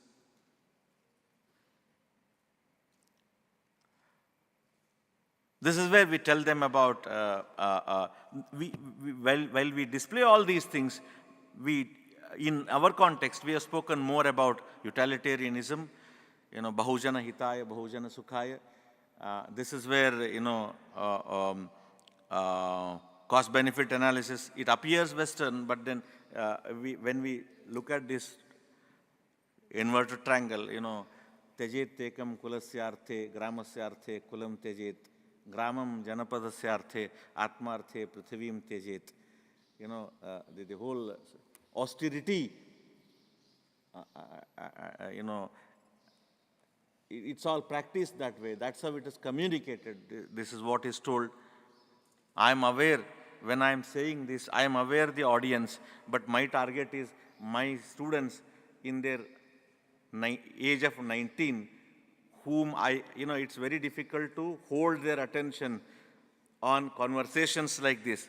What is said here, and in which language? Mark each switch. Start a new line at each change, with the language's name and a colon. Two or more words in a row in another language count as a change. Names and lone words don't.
English: This is where we tell them about, while we display all these things, in our context, we have spoken more about utilitarianism,
Sanskrit: Bahujana Hitaya, Bahujana Sukhaya.
English: This is where, cost-benefit analysis, it appears Western, but then when we look at this inverted triangle,
Sanskrit: Tejet tekam kulasyarthe, gramasyarthe, kulam tejet, gramam janapadasyarthe, atmarthe, prithivim tejet.
English: The whole austerity you know, it's all practiced that way. That's how it is communicated. This is what is told. I'm aware when I'm saying this, I'm aware the audience, but my target is my students in their age of 19, whom it's very difficult to hold their attention on conversations like this.